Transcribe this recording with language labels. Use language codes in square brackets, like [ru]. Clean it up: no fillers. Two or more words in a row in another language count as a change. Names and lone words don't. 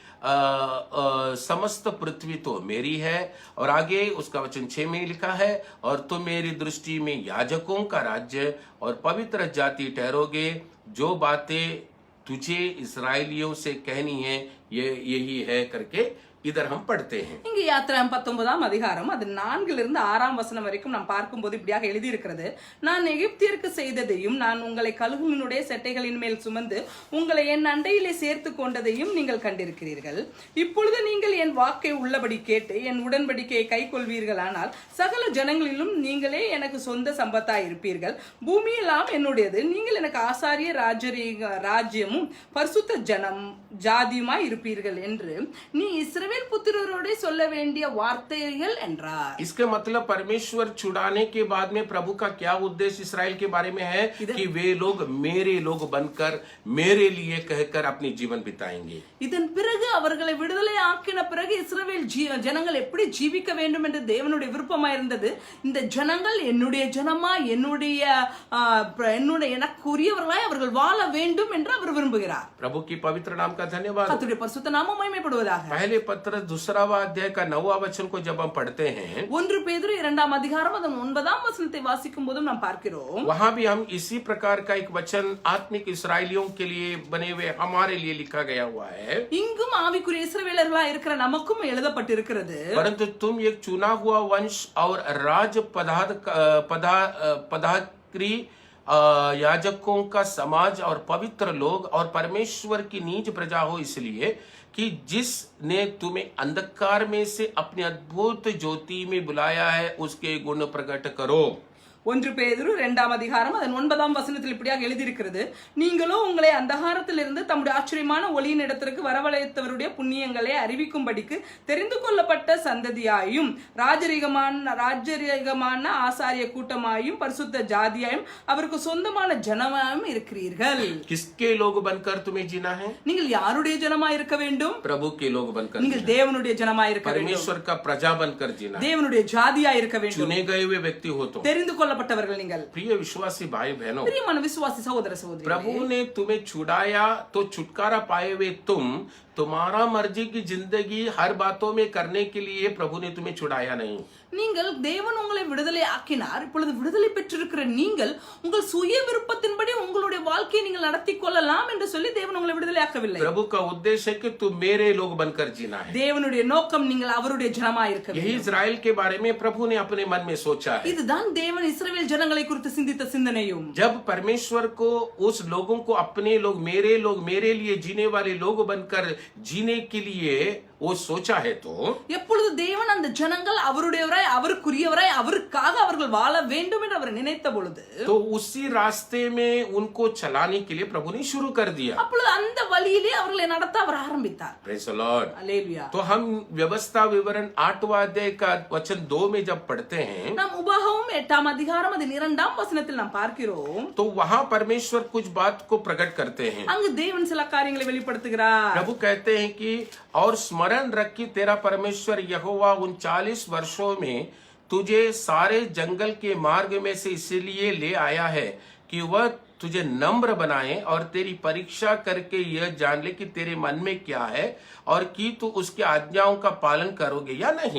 [hi] समस्त पृथ्वी तो मेरी है। और आगे उसका वचन 6 में लिखा है, और तुम मेरी दृष्टि में याजकों का राज्य और पवित्र जाति ठहरोगे। जो बातें तुझे इसराइलियों से कहनी है ये यही है करके इधर हम पढ़ते हैं। [ta] இங்க யாத்ராகமம் 19ஆம் அதிகாரம் அது 4லிருந்து 6ஆம் வசனம் வரைக்கும் நாம் பார்க்கும்போது இப்படியாக எழுதி இருக்கிறது. நான் எகிப்தியருக்கு செய்ததையும் நான் உங்களை கழுகுகளினுடைய செட்டைகளின் மேல் சுமந்து உங்களை என் அண்டையிலே சேர்த்து கொண்டதையும் நீங்கள் கண்டிருக்கிறீர்கள். இப்பொழுது நீங்கள் என் வாக்கை உள்ளபடி கேட்டு என் உடன்படிக்கையை கை கொள்வீர்களானால் சகல ஜனங்களிலும் நீங்களே எனக்கு சொந்த சம்பத்தாய் இருப்பீர்கள். பூமியெல்லாம் என்னுடையது. நீங்கள் எனக்கு ஆசாரிய ராஜ்யமும் பரிசுத்த ஜனம் ஜாதியுமாய் இருப்பீர்கள் என்று நீ இஸ்ரவேல் புத்திரரோடு சொல்ல வேண்டிய வார்த்தைகள் என்றார். [hi] इसके मतलब परमेश्वर छुड़ाने के बाद में प्रभु का क्या उद्देश्य इसराइल के बारे में है कि वे लोग मेरे लोग बनकर मेरे लिए कहकर अपनी जीवन बिताएंगे। [ta] இதன் பிறகு அவர்களை விடுதலை ஆக்கின பிறகு இஸ்ரவேல் ஜனங்கள் எப்படி ஜீவிக்க வேண்டும் என்று தேவனுடைய விருப்பமா இருந்தது. இந்த ஜனங்கள் என்னுடைய ஜனமா, என்னுடைய எனக்குரியவர்களாய் அவர்கள் வாழ வேண்டும் என்று அவர் விரும்புகிறார். [hi] प्रभु की पवित्र नाम का धन्यवाद। [ta] கர்த்தருடைய பரிசுத்த நாமம் மகிமைப்படுவதாக. [hi] पहले पत्र 2वां अध्याय का 9वां वचन को जब हम पढ़ते हैं, [ta] 1 பேதுரு 2ஆம் அதிகாரம் அதன் 9ஆம் வசனத்தை வாசிக்கும் போதும் நாம் பார்க்கிறோம். [hi] वहां भी हम इसी प्रकार का एक वचन आत्मिक इसराइलियों के लिए बने हुए हमारे लिए लिखा गया हुआ है। [ta] இங்கும் ஆவிக்குரிய இஸ்ரவேலர்களா இருக்கிற நமக்கும் எழுதப்பட்டிருக்கிறது. [hi] परंतु तुम एक चुना हुआ वंश और राज पदाधिकारी याजकों का समाज और पवित्र लोग और परमेश्वर की नीच प्रजा हो, इसलिए कि जिसने तुम्हें अंधकार में से अपनी अद्भुत ज्योति में बुलाया है उसके गुण प्रकट करो। [ta] 1 பேதுரு 2ஆம் அதிகாரம் அதன் 9ஆம் வசனத்தில் இப்படியாக எழுதியிருக்கிறது. நீங்களோ உங்களை அந்தகாரத்திலிருந்து தம்முடைய ஆச்சரியமான ஒளியின் இடத்திற்கு வரவழைத்தவருடைய புண்ணியங்களை அறிவிக்கும்படிக்கு தெரிந்து கொள்ளப்பட்ட சந்ததியாயும் ராஜரீகமான ஆசாரிய கூட்டமாயும் பரிசுத்த ஜாதியாயும் அவருக்கு சொந்தமான ஜனமாயும் இருக்கிறீர்கள். [hi] किसके लोग बनकर तुम्हें जीना है? [ta] நீங்கள் யாருடைய ஜனமாய் இருக்க வேண்டும்? [hi] प्रभु के लोग बनकर, [ta] நீங்கள் தேவனுடைய ஜனமாய் இருக்க வேண்டும். [hi] परमेश्वर का प्रजा बनकर जीना, [ta] தேவனுடைய ஜாதியாய் இருக்க வேண்டும். [hi] चुने गए हुए व्यक्ति हो तो [ta] தெரிந்து கொள்ளப்பட்டவர்கள் நீங்கள். [hi] प्रिय विश्वासी भाई बहनों, [ta] பிரியமான விசுவாசி சகோதர சகோதரிகளே, [hi] प्रभु ने तुम्हें छुड़ाया तो छुटकारा पाए हुए तुम तुम्हारा मर्जी की जिंदगी हर बातों में करने के लिए प्रभु ने तुम्हें छुड़ाया नहीं। [ta] நீங்கள் தேவன் உங்களை விடுதலை ஆக்கினார். இப்பொழுது விடுதலை பெற்றிருக்கிற நீங்கள் உங்கள் சுய விருப்பத்தின்படி உங்களுடைய வாழ்க்கையை நீங்கள் நடத்தி கொள்ளலாம் என்று சொல்லி தேவன் உங்களை விடுதலை ஆக்கவில்லை. [hi] प्रभु का उद्देश्य है कि तुम मेरे लोग बनकर जीना है। [ta] தேவனுடைய நோக்கம் நீங்கள் அவருடைய ஜனமாய் இருக்க வேண்டும். [hi] यही इस्राएल के बारे में प्रभु ने अपने मन में सोचा है। [ta] இதுதான் தேவன் இஸ்ரவேல் ஜனங்களை குறித்து சிந்தித்த சிந்தனையும். [hi] जब परमेश्वर को उस लोगों को अपने लोग मेरे लिए जीने वाले लोग बनकर जीने के लिए वो सोचा है, तो [ta] எப்பொழுது தேவன் அந்த ஜனங்கள் அவருடையவராய் அவருக்குரியவராய் அவருக்காக அவர்கள் வாழ வேண்டும் என்று அவர் நினைத்த பொழுது [hi] तो उसी रास्ते में उनको चलाने के लिए प्रभु ने शुरू कर दिया। [ta] அப்பொழுது அந்த வழியிலே அவர்களை நடத்த அவர் ஆரம்பித்தார். [en] Praise the Lord. [ta] அல்லேலூயா. [hi] तो हम व्यवस्था विवरण 8वां अध्याय का वचन 2 में जब पढ़ते हैं, [ta] நாம் உபாகமம் 8ஆம் அதிகாரம் அதன் 2ஆம் வசனத்தில் நாம் பார்க்கிறோம். [hi] तो वहां परमेश्वर कुछ बात को प्रकट करते हैं। [ta] அங்கு தேவன் சில காரியங்களை வெளிப்படுத்துகிறார். [hi] प्रभु कहते हैं कि और स्मरण रख कि तेरा परमेश्वर यहोवा 39 वर्षों में तुझे सारे जंगल के मार्ग में से इसलिए ले आया है कि वह तुझे नम्र बनाए और तेरी परीक्षा करके यह जान ले कि तेरे मन में क्या है और कि तू उसकी आज्ञाओं का पालन करोगे या नहीं।